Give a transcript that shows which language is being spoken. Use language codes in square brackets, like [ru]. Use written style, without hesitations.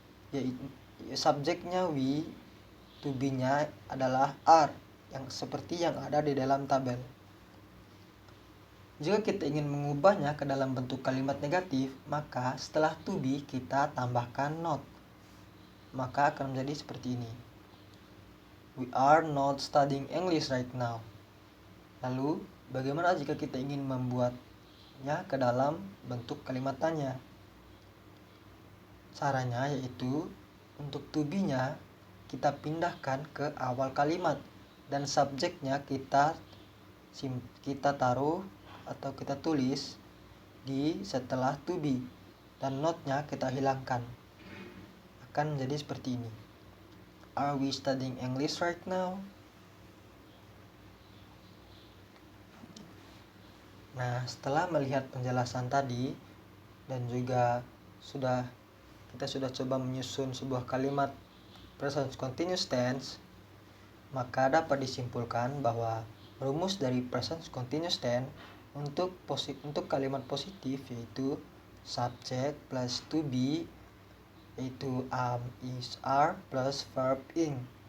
[id] yaitu subjeknya we, to be-nya adalah are, yang seperti yang ada di dalam tabel. Jika kita ingin mengubahnya ke dalam bentuk kalimat negatif, maka setelah to be kita tambahkan not. Maka akan menjadi seperti ini. [en] We are not studying English right now. [id] Lalu, bagaimana jika kita ingin membuatnya ke dalam bentuk kalimat tanya? Caranya yaitu untuk to be-nya kita pindahkan ke awal kalimat dan subjeknya kita taruh atau kita tulis di setelah to be dan not-nya kita hilangkan. Akan menjadi seperti ini. [en] Are we studying English right now? [id] Nah, setelah melihat penjelasan tadi dan juga kita sudah coba menyusun sebuah kalimat present continuous tense, maka dapat disimpulkan bahwa rumus dari present continuous tense untuk kalimat positif yaitu subject plus to be, yaitu am, is, are plus verb ing.